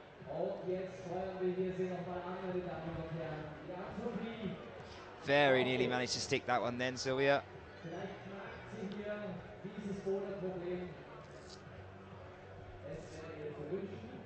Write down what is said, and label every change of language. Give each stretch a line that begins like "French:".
German: Und jetzt feuern wir hier sie nochmal an, meine Damen und Herren. Die Artillerie.
English: Very nearly managed to stick that one then, Sylvia.
German: Vielleicht knackt sie hier dieses Boulder-Problem. Es wäre ihr zu wünschen.